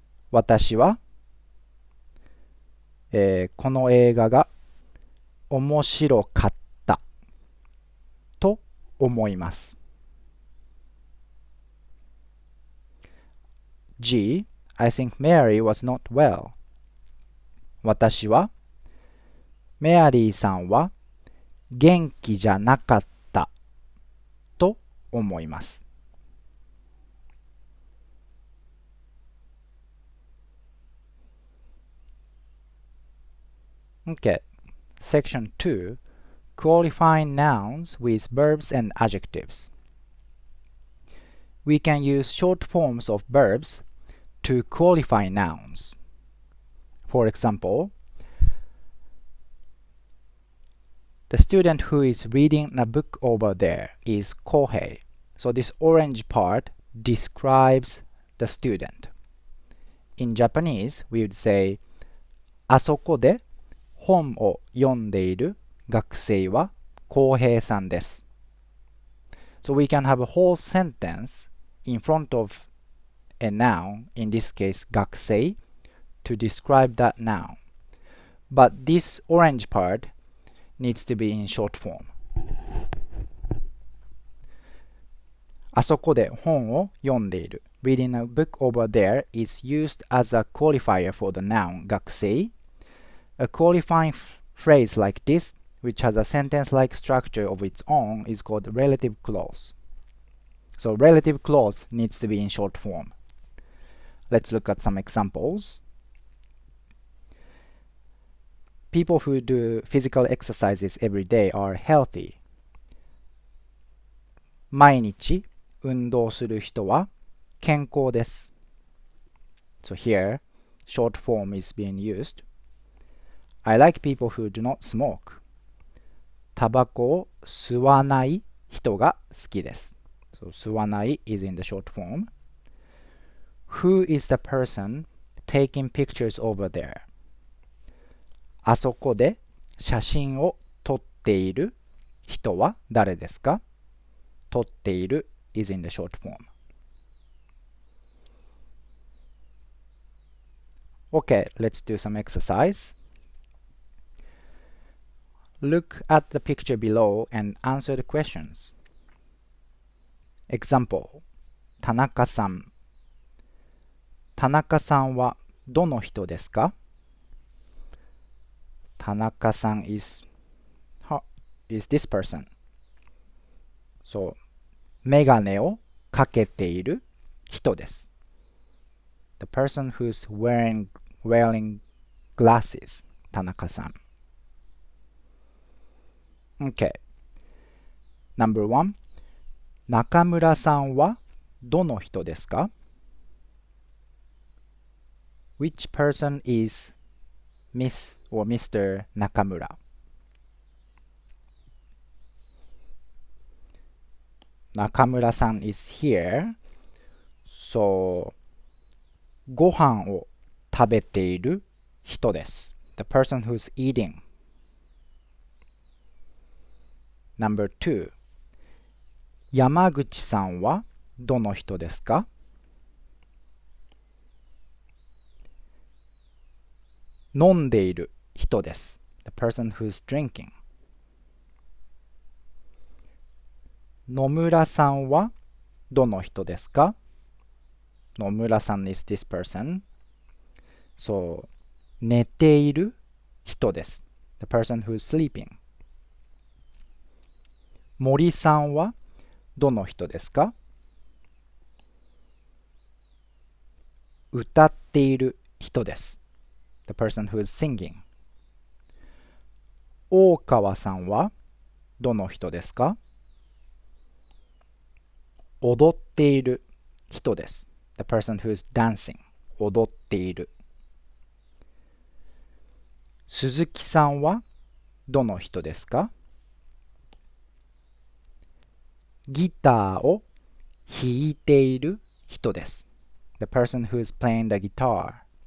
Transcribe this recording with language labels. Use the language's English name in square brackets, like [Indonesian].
[Japanese] 私は、この映画が面白かったと思います。 [English] G. I think Mary was not well. [Japanese] 私はメアリーさんは元気じゃなかったと思います。 [English] Okay, section 2, qualifying nouns with verbs and adjectives. We can use short forms of verbs to qualify nouns. For example, the student who is reading a book over there is Kohei. So this orange part describes the student. In Japanese, we would say [Japanese] あそこで本を読んでいる学生は浩平さんです。 [English] So we can have a whole sentence in front of a noun, in this case 学生, to describe that noun. But this orange part needs to be in short form. [Japanese] あそこで本を読んでいる [English] Reading a book over there is used as a qualifier for the noun 学生. A qualifying phrase like this, which has a sentence-like structure of its own, is called relative clause. So relative clause needs to be in short form. Let's look at some examples. People who do physical exercises every day are healthy. [Japanese] 毎日運動する人は健康です。 [English] So here, short form is being used. I like people who do not smoke. [Japanese] タバコを吸わない人が好きです。 [English] So 吸わない is in the short form. Who is the person taking pictures over there? [Japanese] あそこで写真を撮っている人は誰ですか？ [English] 撮っている is in the short form. Okay, let's do some exercise. Look at the picture below and answer the questions. [Japanese] Example: 田中さん。田中さんはどの人ですか？ [English] 田中さん is this person. [Japanese] So, メガネをかけている人です。 [English] The person who's wearing glasses. [Japanese] 田中さん。 [English] Okay. Number one. [Japanese] 中村さんはどの人ですか？ [English] Which person is Miss or Mr. [Japanese] 中村？ [English] 中村さん is here. [Japanese] So, ご飯を食べている人です。 [English] The person who's eating. Number two. [Japanese] 山口さんはどの人ですか？飲んでいる人です。 [English] The person who's drinking. [Japanese] 野村さんはどの人ですか？ [English] 野村さん is this person. [Japanese] So, 寝ている人です。 [English] The person who's sleeping. [Japanese] 森さんはどの人ですか？歌っている人です。 [English] The person who is singing. [Japanese] 大川さんはどの人ですか？踊っている人です。 [English] The person who is dancing. [Japanese] 踊っている。鈴木さんはどの人ですか？ギターを弾いている人です。 [English] The person who is playing the guitar.